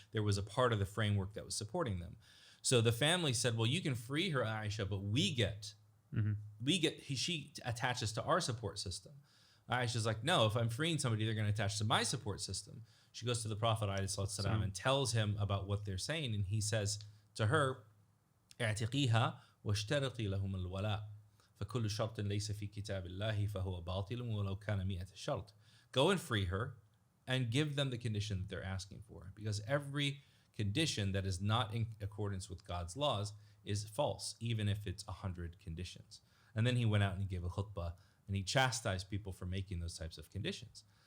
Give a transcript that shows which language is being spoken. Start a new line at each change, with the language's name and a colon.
English: There was a part of the framework that was supporting them. So the family said, well, you can free her, Aisha, but she attaches to our support system. Aisha's like, no, if I'm freeing somebody, they're going to attach to my support system. She goes to the Prophet ﷺ and tells him about what they're saying. And he says to her,
Arabic: اعتقيها واشترطي لهم الولاء فكل شرط ليس في كتاب الله فهو باطل ولو كان 100 شرط.
English: Go and free her and give them the condition that they're asking for, because every condition that is not in accordance with God's laws is false, even if it's 100 conditions. And then he went out and he gave a khutbah and he chastised people for making those types of conditions.